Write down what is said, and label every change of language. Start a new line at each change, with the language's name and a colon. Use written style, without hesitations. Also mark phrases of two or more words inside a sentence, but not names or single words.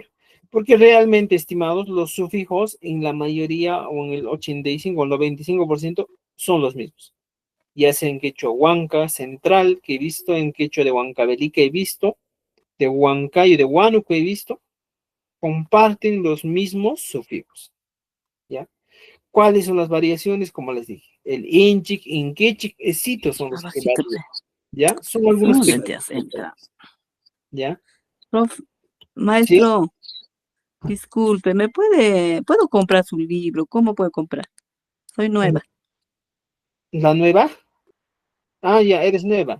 Spanish: Porque realmente, estimados, los sufijos en la mayoría, o en el 85 o el 95%, son los mismos. Ya sea en quechua huanca central, que he visto, en quechua de Huancavelica que he visto, de Huancayo, de Huánuco he visto, comparten los mismos sufijos. ¿Ya? ¿Cuáles son las variaciones? Como les dije, el inchik, inquechik, esito son los que Abajito, varían. ¿Ya? Son algunos ¿dónde pequeños te has entrado? ¿Ya? Prof, ¿Sí? maestro, disculpe, ¿puedo comprar su libro? ¿Cómo puedo comprar? Soy nueva. ¿La nueva? Ah, ya, eres nueva.